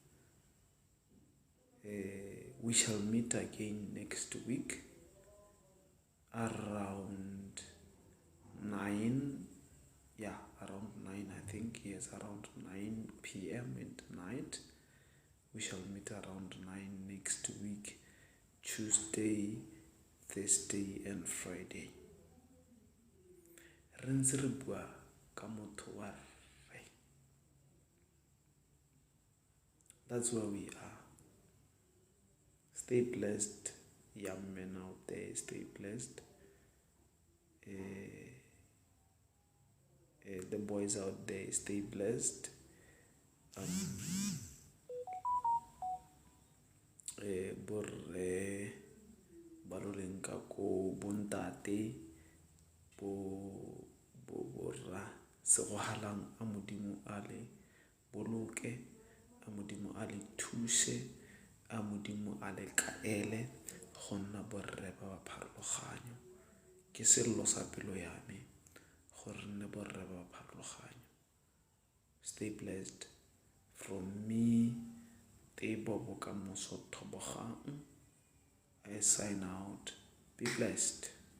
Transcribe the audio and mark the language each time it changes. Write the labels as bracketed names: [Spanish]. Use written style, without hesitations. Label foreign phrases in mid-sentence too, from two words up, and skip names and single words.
[English] We shall meet again next week around 9. Yeah, around 9, I think. Yes, around 9 p.m. at night. We shall meet around 9 next week, Tuesday, Thursday and Friday. [Tswana] Re ntse re bua ka motho wa rre. [English] That's where we are. Stay blessed, young men out there. Stay blessed. The boys out there, stay blessed. [Tswana] Borre ba lo leng ka ko bontate borra se go halang a modimo a le boloke, a modimo a le thuse, a modimo a le kaele go nna borre ba ba pharologanyo. Ke sello sa pelo ya me gore nne borre ba ba pharologanyo. [English] Stay blessed. From me, Tebo Bokamoso Tobogang, I sign out. Be blessed.